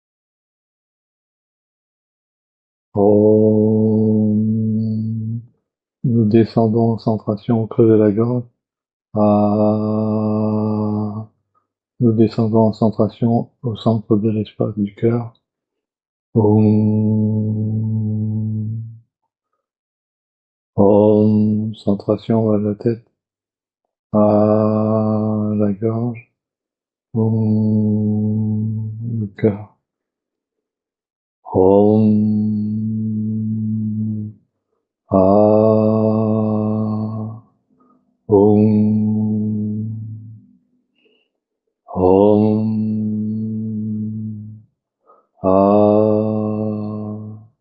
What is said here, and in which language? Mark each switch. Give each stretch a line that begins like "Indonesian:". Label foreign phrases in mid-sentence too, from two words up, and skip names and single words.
French: Om. Nous descendons en centration au creux de la gorge. Ah. Nous descendons en centration au centre de l'espace du cœur. Om. Om. Centration à la tête. À la gorge. Om. Le cœur. Om. Ah. Om. Om. Ah.